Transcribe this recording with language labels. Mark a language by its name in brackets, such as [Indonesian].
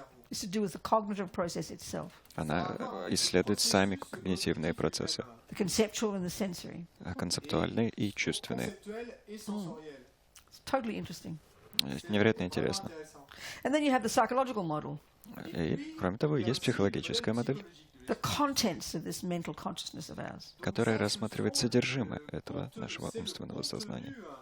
[English] It's to do with the cognitive process itself. [Russian] Она исследует сами когнитивные процессы. [English] The conceptual and the sensory. [Russian] Концептуальные и чувственные. [English] It's totally interesting. [Russian] Невероятно интересно. [English] And then you have the psychological model. [Russian] И, кроме того, есть психологическая модель, [English] The contents of this mental consciousness of ours. [Russian] которая рассматривает содержимое этого нашего умственного сознания.